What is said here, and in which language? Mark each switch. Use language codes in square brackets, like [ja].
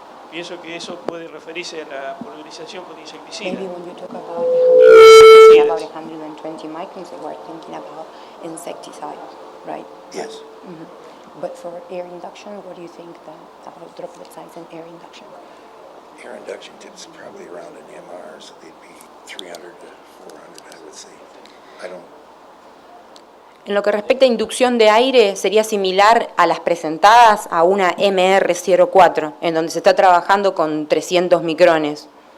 [es] Pienso que eso puede referirse a la pulverización con insecticida. [en] Maybe when you talk about 120 microns, they were thinking about insecticide, right? Yes. But for air induction, what do you think about droplet size and air induction? Air induction tips probably around an MR, so they'd be 300 to 400, I would say. I don't, [es] En lo que respecta a inducción de aire, sería similar a las presentadas a una MR04, en donde se está trabajando con 300 micrones.